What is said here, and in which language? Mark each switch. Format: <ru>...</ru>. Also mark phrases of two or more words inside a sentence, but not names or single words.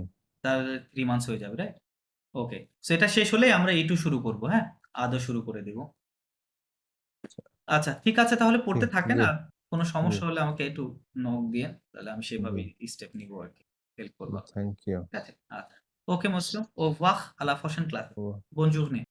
<bn>তাহলে 3 মান্থস হয়ে যাবে, রাইট? ওকে। সো এটা শেষ হলেই আমরা A2 শুরু করব, হ্যাঁ? আদৌ শুরু করে দিব। আচ্ছা, ঠিক আছে তাহলে পড়তে থাকেন। জি, আর কোনো জি, সমস্যা হলে আমাকে একটু নক দিয়েন। তাহলে আমি জি। সেভাবেই স্টেপ নিবো আরকি। হেল্প করব আপনাকে।</bn> <en>thank you.</en> <bn>ঠিক আছে? আচ্ছা।</bn> <fr>ওকে monsieur, au revoir, à la prochaine classe. ও Bonne journée.</fr>